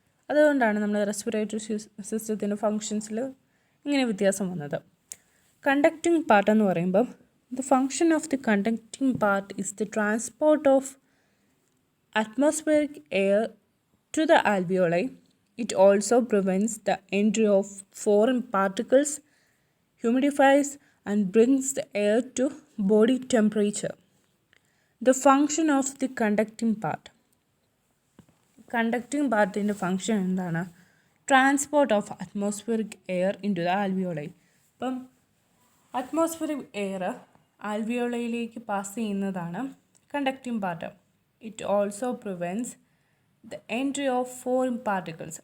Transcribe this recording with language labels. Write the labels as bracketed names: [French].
[Malayalam] അതുകൊണ്ടാണ് നമ്മൾ റെസ്പിറേറ്ററി സിസ്റ്റത്തിൻ്റെ ഫങ്ഷൻസിൽ ഇങ്ങനെ വ്യത്യാസം വന്നത്. കണ്ടക്റ്റിംഗ് പാർട്ട് എന്ന് പറയുമ്പം [English] The function of the conducting part is the transport of atmospheric air to the alveoli. It also prevents the entry of foreign particles, humidifies and brings the air to body temperature. The function of the conducting part. [Malayalam] Conducting പാർട്ടിൻ്റെ function എന്താണ്? [English] Transport of atmospheric air in to the alveoli. [Malayalam] അപ്പം atmospheric air ആൽവിയോളയിലേക്ക് pass ചെയ്യുന്നതാണ് conducting part. [English] It also prevents the entry of foreign particles.